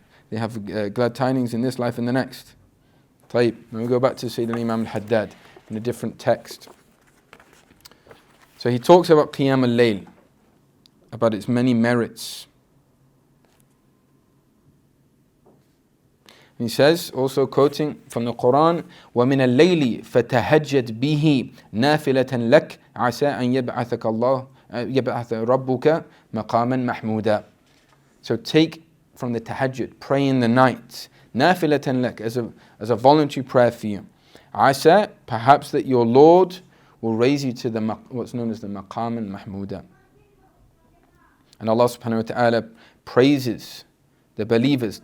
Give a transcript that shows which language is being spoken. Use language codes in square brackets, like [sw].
[en] They have glad tidings in this life and the next. طيب, when we go back to Sayyidina Imam al-Haddad in a different text. So he talks about Qiyam al-Layl, about its many merits. He says, also quoting from the Quran, [ar] وَمِنَ اللَّيْلِ فَتَهَجَّدْ بِهِ نَافِلَةً لَكَ عَسَىٰ أَن يَبْعَثَ رَبُّكَ مَقَامًا مَحْمُودًا. [en] So take from the tahajjud, pray in the night, [ar] نَافِلَةً لَكَ, [en] as a voluntary prayer for you. عَسَىٰ, perhaps that your Lord will raise you to what's known as the maqaman mahmuda. And Allah subhanahu wa ta'ala praises the believers.